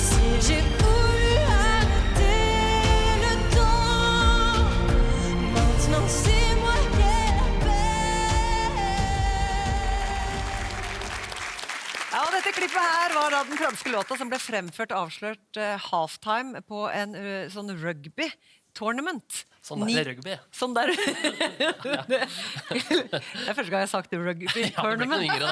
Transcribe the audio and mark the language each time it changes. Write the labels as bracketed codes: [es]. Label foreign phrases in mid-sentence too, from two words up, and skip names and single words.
[fr] Et j'ai voulu arrêter le temps. Maintenant c'est moi qui ai la paix. [no] Ja, og dette klippet her var da den franske låta som ble fremført avslørt halftime på en sånn rugby-tournament. Sånn der rugby. Sånn der. Det er første gang jeg har sagt rugby-tournament.